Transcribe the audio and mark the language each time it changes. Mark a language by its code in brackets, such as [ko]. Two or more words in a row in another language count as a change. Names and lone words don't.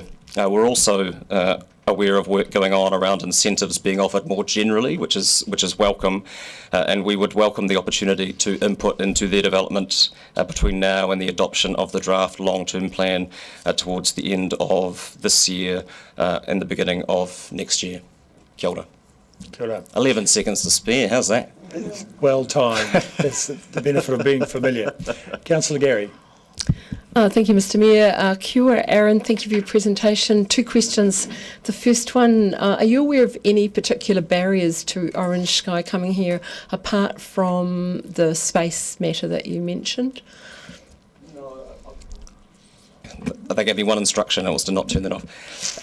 [en] We're also aware of work going on around incentives being offered more generally, which is welcome, and we would welcome the opportunity to input into their development between now and the adoption of the draft long-term plan towards the end of this year and the beginning of next year. [mi] Kia ora. Kia ora. [en] 11 seconds to spare, how's that? Well timed. That's the benefit of being familiar. Councillor Gary. Thank you, Mr Mayor. [mi] Kia ora, Aaron. [en] Thank you for your presentation. Two questions. The first one, are you aware of any particular barriers to Orange Sky coming here apart from the space matter that you mentioned? They gave me one instruction, and it was to not turn that off.